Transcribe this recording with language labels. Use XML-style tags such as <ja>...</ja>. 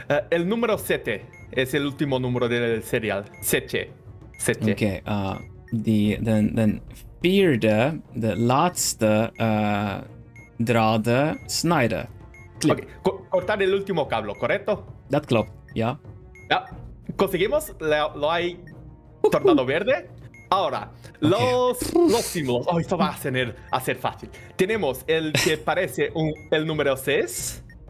<es>El número 7 es el último número del serial. 7.</es> <nl>Oké. De vierde, de laatste draden snijden. Okay.</nl> <es>Cortar el último cable, ¿correcto?</es> <nl>Dat klopt, ja.</nl> <es>Ya. Conseguimos, lo hay tornado verde. Ahora, los símbolos. Oh, esto va a ser fácil. Tenemos el que parece el número 6.</es>